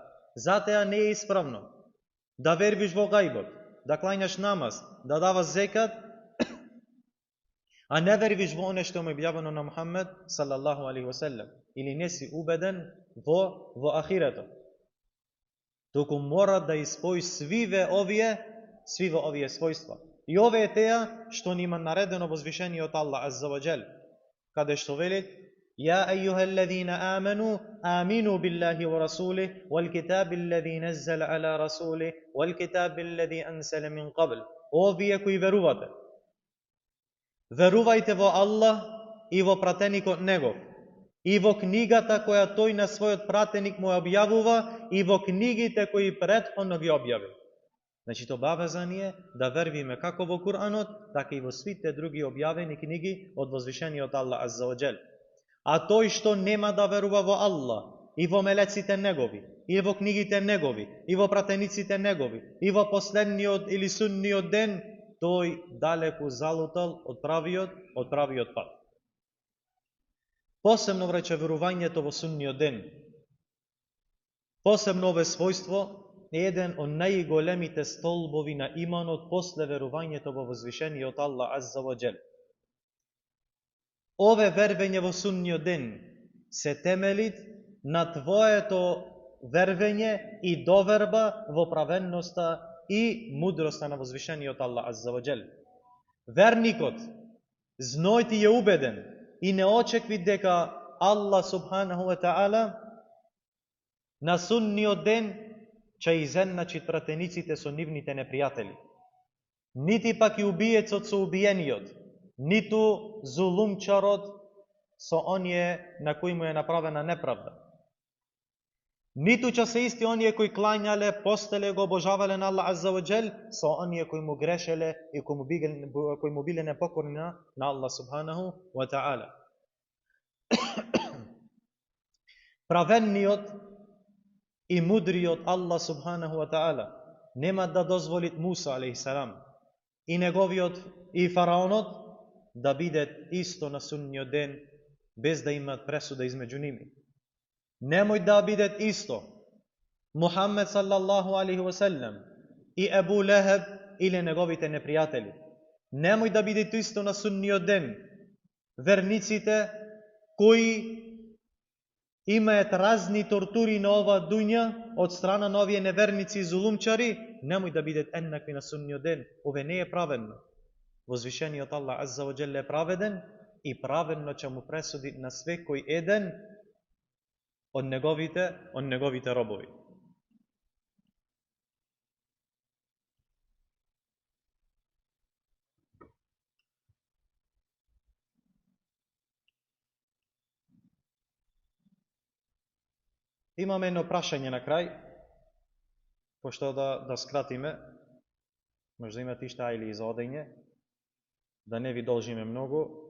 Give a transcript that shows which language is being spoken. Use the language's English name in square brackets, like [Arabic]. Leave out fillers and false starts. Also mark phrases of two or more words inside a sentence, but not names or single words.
[Macedonian] Затоа не е исправно да вербиш во гајбот, да клањаш намаз, да даваш зекат, а не вербиш во оне што му е објавено на Мухаммед [Arabic] صلى الله عليه وسلم, [Macedonian] или не си убеден во ахирето. Туку мора да испои свиве овие својства. И ове е теа што нима наредено возвишениот Аллах [Arabic] عز وجل, [Macedonian] каде што велит: [Arabic] يا أيها الذين آمنوا آمنوا بالله ورسوله والكتاب الذي نزل على رسوله والكتاب الذي أنزل من قبل. [Macedonian] О вие кои верувате, верувајте во Аллах и во пратеникот Негов, и во книгата која тој на својот пратеник му објавува, и во книгите кои претходно ги објави. Значи, то обавезание да вервиме како во Куранот, така и во сите други објавени книги од возвишениот Аллах [Arabic] عز وجل. [Macedonian] А тој што нема да верува во Аллах, и во мелеците Негови, и во книгите Негови, и во пратениците Негови, и во последниот или судниот ден, тој далеку залутал од правиот пат. Посебно врече верувањето во судниот ден. Посебно ове својство е еден од најголемите столбови на иманот после верувањето во возвишениот Аллах [Arabic] عز وجل. [Macedonian] Ове вервење во судниот ден се темелит на твоето вервење и доверба во праведноста и мудроста на возвишениот Аллах [Arabic] عز وجل. [Macedonian] Верникот знајте е убеден и не очекви дека Аллах [Arabic] سبحانه وتعالى [Macedonian] на судниот ден ќе изедначи пратениците со нивните непријатели. Нити пак и убиецот со убиениот, ниту зулумчарот со оние на кои му е направена неправда. Ниту ќе се исти оние кои клањале, постеле, го обожавале на Аллах [Arabic] عز وجل, [Macedonian] со оние кои му грешеле и кои му биле непокорни на Аллах [Arabic] سبحانه وتعالى. [Macedonian] Праведниот и мудриот Аллах [Arabic] سبحانه وتعالى [Macedonian] нема да дозволит Муса алейхиссалам и неговиот и фараонот да бидат исто на судниот ден без да имат пресуда измеѓу ними. Немој да бидат исто Мухаммед [Arabic] صلى الله عليه وسلم [Macedonian] и Ебу Лехеб или неговите непријатели. Немој да бидат исто на судниот ден верниците кои имаат разни тортури на ова дуња од страна на овие неверници и зулумчари, немој да бидат еднакви на судниот ден. Ове не е праведно. Возвишениот Аллах [Arabic] عز وجل [Macedonian] е праведен и праведно ќе му пресуди на секој еден од неговите робови. Имаме едно прашање на крај, пошто да скратиме, може да имате ишта или за одење, да не ви должиме многу.